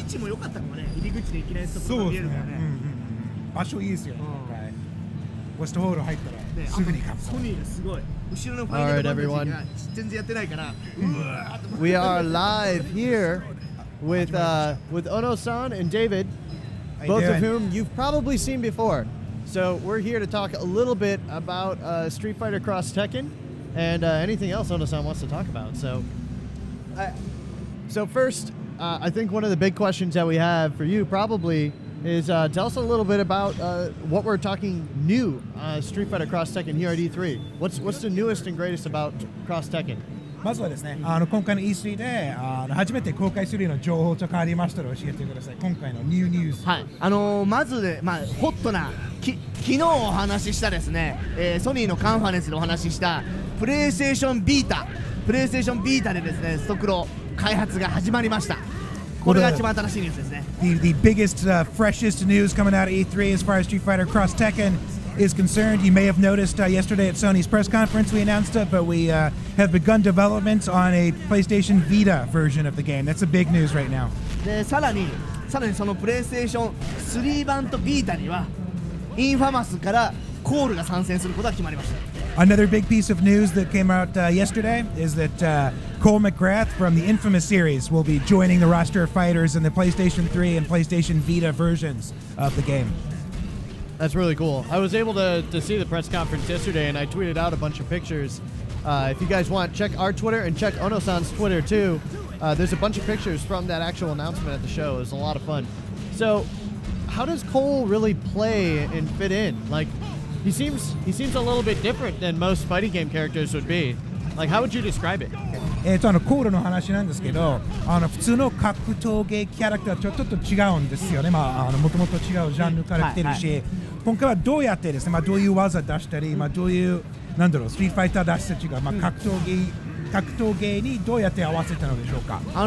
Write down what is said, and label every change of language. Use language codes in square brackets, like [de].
[ja] 位置も良かったかもね。入り口でいきなり速度が見えるからね。場所いいですよ。ウェストホール入ったらすぐに勝つ。ソニーがすごい。後ろのファイナルバンタジーが全然やってないから。 [en] We are live here with Ono-san and David, both of whom you've probably seen before. So we're here to talk a little bit about Street Fighter Cross Tekken and anything else Ono-san wants to talk about. So first, I think one of the big questions that we have for you probably is tell us a little bit about what we're talking new Street Fighter Cross Tekken here at E3. What's the newest and greatest about Cross Tekken? [ja] まずはですね、今回の E3 で初めて公開するような情報と変わりましたら教えてください。今回のニュース。はい。まずでホットな昨日お話ししたですね、ソニーのカンファレンスでお話ししたプレイステーションビータでですね、速度開発が始まりました。これが一番新しいニュースですね。 [en] The biggest, freshest news coming out of E3 as far as Street Fighter Cross Tekken is concerned. You may have noticed yesterday at Sony's press conference we announced it, but we have begun development on a PlayStation Vita version of the game. That's a big news right now. [ja] でさらにそのプレイステーション3版とビータにはインファマスからコールが参戦することが決まりました。 [en] Another big piece of news that came out yesterday is that Cole McGrath from the Infamous series will be joining the roster of fighters in the PlayStation 3 and PlayStation Vita versions of the game. That's really cool. I was able to see the press conference yesterday, and I tweeted out a bunch of pictures. If you guys want, check our Twitter and check Ono-san's Twitter too. There's a bunch of pictures from that actual announcement at the show. It was a lot of fun. So, how does Cole really play and fit in? Like, he seems a little bit different than most fighting game characters would be. Like, how would you describe it? [ja] コールの話なんですけど、普通の格闘芸キャラクターとちょっと違うんですよね。もともと違うジャンルから来てるし、今回はどうやってですね、どういう技出したり、どういうストリートファイター出したちが、格闘芸にどうやって合わせたのでしょうか。